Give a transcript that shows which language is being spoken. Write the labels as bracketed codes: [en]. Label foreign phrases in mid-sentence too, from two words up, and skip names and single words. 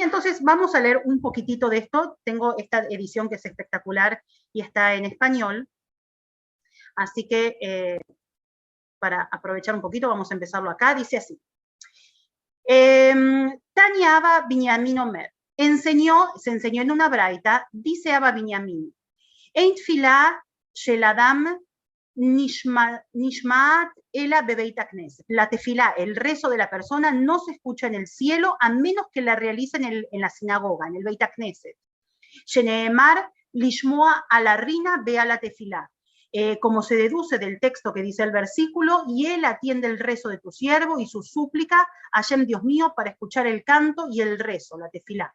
[es] Entonces vamos a leer un poquitito de esto. Tengo esta edición que es espectacular y está en español. Así que para aprovechar un poquito, vamos a empezarlo acá. Dice así. [he] תניא אבא בנימין אומר. [es] Se enseñó en una braita, dice Abba Binyamin. [he] אין תפילה של אדם נשמעת אלא בבית הכנסת. [es] La tefilá, el rezo de la persona, no se escucha en el cielo a menos que la realicen en la sinagoga, en el [he] בית הכנסת. שנאמר לשמוע אל הרנה ואל התפילה. [es] Como se deduce del texto que dice el versículo, y él atiende el rezo de tu siervo y su súplica, Hashem Dios mío, para escuchar el canto y el rezo, la tefilá.